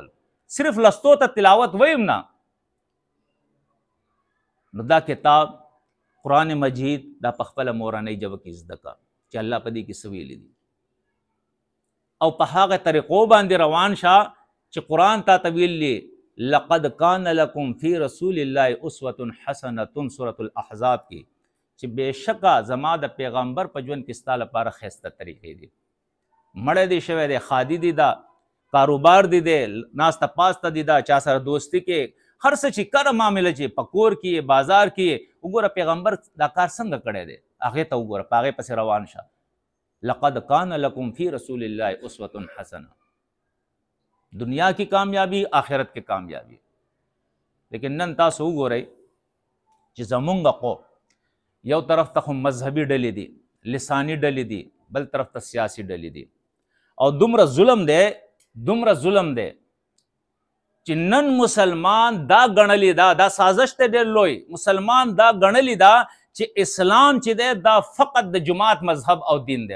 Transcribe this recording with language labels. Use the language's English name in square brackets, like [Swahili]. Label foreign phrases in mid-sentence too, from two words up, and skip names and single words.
[Pashto] صرف لستو ته تلاوت ویم نه. نو دا کتاب قرآن مجید دا په خپله مورنۍ ژبه کې زده کا چې الله په دې کې څه ویلي دي، او په هغه طریقو باندې روان شه چې قرآن تا ته ویلي [Arabic] لقد کان لکم فی رسول الله اسوة حسنة [Pashto] سورة الاحزاب کې چې بېشکه زما د پیغمبر په ژوند کې ستا لپاره ښایسته طریقې دي. مړی دی شوی دی، خادي دی، دا کاروبار دی، ناسته پاسته دی، دا چا سره دوستي کې هر څه چې کره معامله چې په کور کې بازار کې وګوره پیغمبر دا کار څنګه کړی دی، هغې ته وګوره، په هغې پسې روان شه. [Arabic] لقد کان لکم فی رسول الله اسوة حسنة. [Urdu] دنیا کی کامیابی، آخرت کی کامیابی. [Pashto] لیکن نن تاسو وګورئ چې زمونږ قوم یو طرف ته خو مذهبي ډلې دي، لسانی ډلې دي، بل طرف ته سیاسي ډلې دي. او دومره ظلم دی چې نن مسلمان دا ګڼلی دا سازش ته ډېر لوی، مسلمان دا ګڼلی دا چې اسلام چې دی دا فقط د جماعت مذهب او دین دی.